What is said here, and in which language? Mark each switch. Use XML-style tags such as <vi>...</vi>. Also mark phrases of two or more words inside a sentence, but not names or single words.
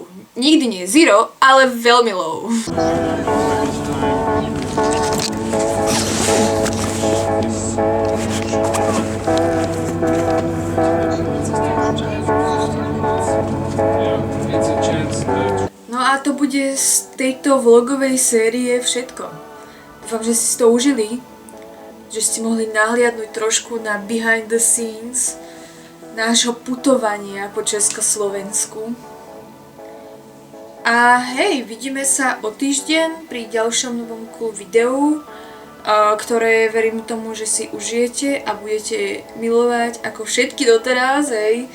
<sk>Nikdy nie zero, ale veľmi low. No a to bude z tejto vlogovej série všetko. Dúfam, že ste si to užili, že ste mohli nahliadnúť trošku na</sk> <en>behind the scenes</en> <sk>nášho putovania po Československu. A hej, vidíme sa o týždeň pri ďalšom novom cool videu, ktoré verím tomu, že si užijete a budete milovať ako všetky doteraz, hej.</sk>